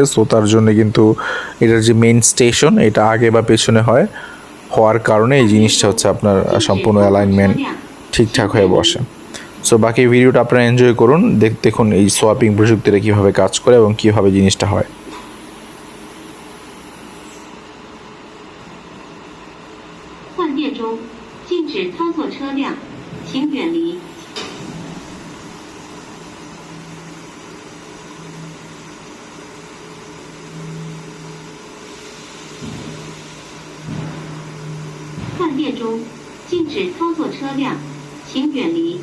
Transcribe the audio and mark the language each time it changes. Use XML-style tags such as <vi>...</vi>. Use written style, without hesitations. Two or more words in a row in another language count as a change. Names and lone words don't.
<bn>সো তার জন্য কিন্তু এটার যে মেইন স্টেশন এটা আগে বা পেছনে হওয়ার কারণে এই জিনিসটা হচ্ছে আপনার সম্পূর্ণ অ্যালাইনমেন্ট ঠিকঠাক হয়ে বসে। সো বাকি ভিডিওটা আপনারা এনজয় করুন, দেখুন এই সোয়াপিং প্রযুক্তিটা কীভাবে কাজ করে এবং কীভাবে জিনিসটা হয়।</bn> <zh>换电中，禁止操作车辆，请远离。换电中，禁止操作车辆，请远离。</zh>